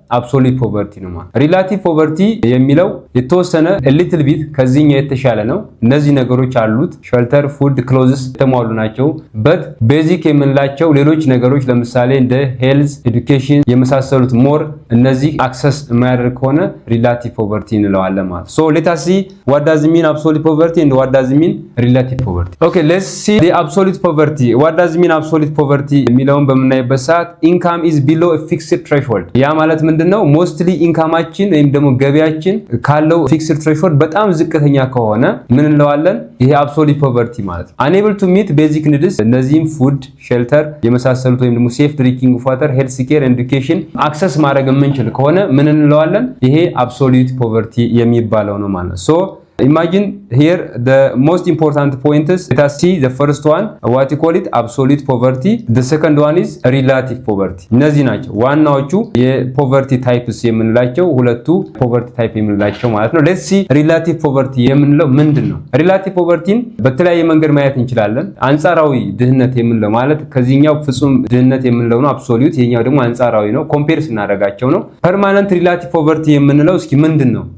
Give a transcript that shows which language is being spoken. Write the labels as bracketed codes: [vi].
[am] አብሶሉት ፖቨርቲ ነው ማለት። ሪላቲቭ ፖቨርቲ የሚለው የተወሰነ ሊትል ቢት ከዚህኛ የተሻለ ነው። እነዚህ ነገሮች አሉት ሼልተር ፉድ ክሎዝስ የተሟሉ ናቸው። በት ቤዚክ የምንላቸው ሌሎች ነገሮች ለምሳሌ እንደ ሄልዝ ኤዱኬሽን የመሳሰሉት ሞር እነዚህ አክሰስ የማያደርግ ከሆነ ሪላቲቭ ፖቨርቲ እንለዋለን ማለት። [en] so let us see what does it mean absolute poverty and what does it mean relative poverty. okay, let's see the absolute poverty. what does it mean absolute poverty [am] የሚለውን በመናይበት ሰዓት [en] income is below a fixed threshold [am] ያ ማለት ምንድነው? ሞስትሊ ኢንካማችን ወይም ደግሞ ገቢያችን ካለው ፊክስድ ትሬሾልድ በጣም ዝቅተኛ ከሆነ ምን እንለዋለን? ይሄ አብሶሉት ፖቨርቲ ማለት ነው። [en] unable to meet basic needs እነዚህም ፉድ ሼልተር የመሳሰሉት ወይም ደግሞ ሴፍ ድሪንኪንግ ዋተር ሄልዝ ኬር ኤዱኬሽን አክሰስ [am] ማድረግ የምንችል ከሆነ ምን እንለዋለን? ይሄ አብሶሉት ፖቨርቲ የሚባለው ነው ማለት ነው። [en] so imagine here the most important point is let us see the first one what you call it absolute poverty, the second one is relative poverty. [am] እነዚህ ናቸው ዋናዎቹ የፖቨርቲ ታይፕስ የምንላቸው ሁለቱ ፖቨርቲ ታይፕ የምንላቸው ማለት ነው። [en] let's see relative poverty [am] የምንለው ምንድነው? relative povertyን በተለያየ መንገድ ማየት እንችላለን። አንጻራዊ ድህነት የምንለው ማለት ከዚህኛው ፍጹም ድህነት የምንለው ነው absolute፣ የኛው ደግሞ አንጻራዊ ነው ኮምፔር ስናደርጋቸው ነው። [en] permanent relative poverty [am] የምንለው እስኪ ምንድነው?